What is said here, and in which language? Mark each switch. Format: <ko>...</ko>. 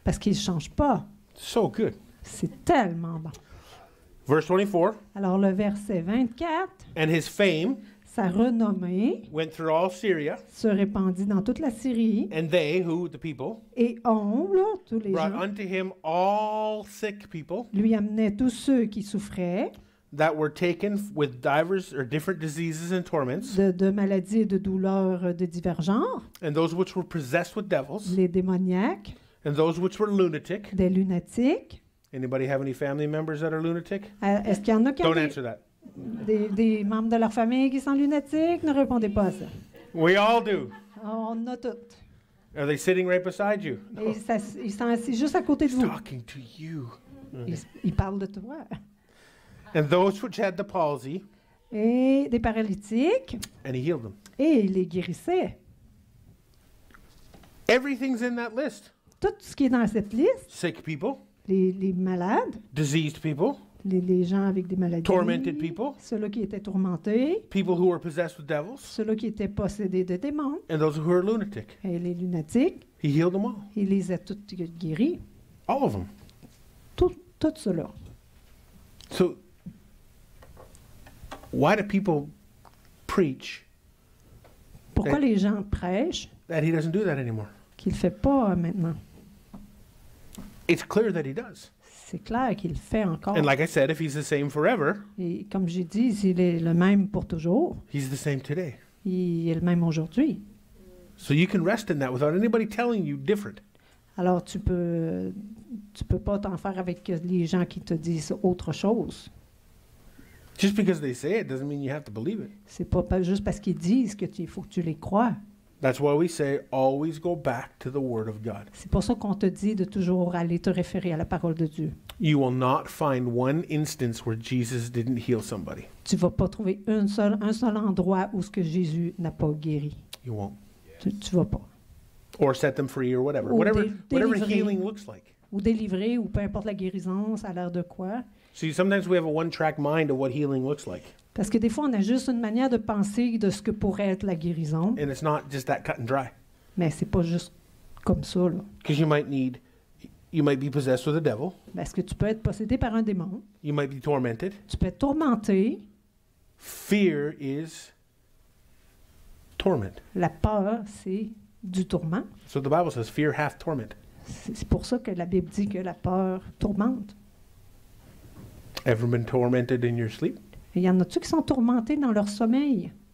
<fr>parce qu'il ne change pas.</fr> <en>So good.</en> <fr>C'est tellement bon.</fr> <en>Verse 24.</en> <fr>Alors le verset 24,</fr> <en>And his fame</en> <fr>sa renommée</fr> <en>went through all Syria,</en> <fr>se répandit dans toute la Syrie,</fr> <en>and they, who, the people,</en> <fr>et on, là, tous les</fr> <en>brought</en> <fr>gens,</fr> <en>unto him all sick people</en> <fr>lui amenaient tous ceux qui souffraient</fr> <en>that were taken with divers or different diseases and torments,</en> <fr>de maladies et de douleurs de divers genres,</fr> <en>and those which were possessed with devils,</en> <fr>les démoniaques,</fr> <en>and those which were lunatic.</en> <fr>des lunatiques.</fr> <en>Anybody have any family members that are lunatic?</en> <fr>Est-ce qu'il y en a qui ont</fr> <en>Don't answer that.</en> <fr>des membres de leur famille qui sont lunatiques? Ne répondez pas à ça.</fr> <en>We all do.</en> <fr>On en a toutes.</fr> <en>Are they sitting right beside you?</en> <fr>Et ils sont assis juste à côté de vous.</fr> <en>Talking to you.</en> <fr>Ils parlent de toi.</fr> <en>And those which had the palsy,</en> <fr>Et des paralytiques,</fr> <en>and he healed them.</en> <fr>et il les guérissait.</fr> <en>Everything's in that list.</en> <fr>Tout ce qui est dans cette liste,</fr> <en>Sick people,</en> <fr>les malades,</fr> <en>diseased people,</en> <fr>les gens avec des maladies,</fr> <en>tormented people,</en> <fr>ceux-là qui étaient tourmentés,</fr> <en>people who were possessed with devils,</en> <fr>ceux-là qui étaient possédés de démons,</fr> <en>and those who were lunatic.</en> <fr>et les lunatiques,</fr> <en>He healed them all.</en> <fr>il les a toutes guéris.</fr> <en>All of them.</en> <fr>Tout cela.</fr> <en>So, why do people preach</en> <fr>Pourquoi Et- les gens prêchent</fr> <en>that he doesn't do that anymore?</en> <fr>qu'il ne le fait pas maintenant?</fr> <en>It's clear that he does.</en> <fr>C'est clair qu'il le fait encore.</fr> <en>And like I said, if he's the same forever,</en> <fr>Et comme j'ai dit, s'il est le même pour toujours,</fr> <en>he's the same today.</en> <fr>il est le même aujourd'hui.</fr> <en>So you can rest in that without anybody telling you different.</en> <fr>Alors tu peux pas t'en faire avec les gens qui te disent autre chose.</fr> <en>Just because they say it doesn't mean you have to believe it.</en> <fr>C'est pas juste parce qu'ils disent il faut que tu les crois.</fr> <en>That's why we say always go back to the Word of God.</en> <fr>C'est pour ça qu'on te dit de toujours aller te référer à la parole de Dieu.</fr> <en>You will not find one instance where Jesus didn't heal somebody.</en> <fr>Tu vas pas trouver un seul endroit où ce que Jésus n'a pas guéri.</fr> <en>You won't.</en> <fr>Tu vas pas.</fr> <en>Or set them free or whatever.</en> <fr>Ou</fr> <en>Whatever</en> <fr>délivrer.</fr> <en>healing looks like.</en> <fr>Ou délivrer, ou peu importe la guérison, ça a l'air de quoi.</fr> <en>See, sometimes we have a one-track mind of what healing looks like.</en> <fr>Parce que des fois, on a juste une manière de penser de ce que pourrait être la guérison,</fr> <en>And it's not just that cut and dry.</en> <fr>mais c'est pas juste comme ça, là.</fr> <en>Because you might be possessed with a devil.</en> <fr>Parce que tu peux être possédé par un démon,</fr> <en>You might be tormented.</en> <fr>tu peux être tourmenté.</fr> <en>Fear is torment.</en> <fr>La peur, c'est du tourment.</fr> <en>So the Bible says fear hath torment.</en> <fr>C'est pour ça que la Bible dit que la peur tourmente.</fr> <en>Ever been tormented in your sleep?</en> <fr>Et il y en a-tu qui sont tourmentés dans leur sommeil?</fr>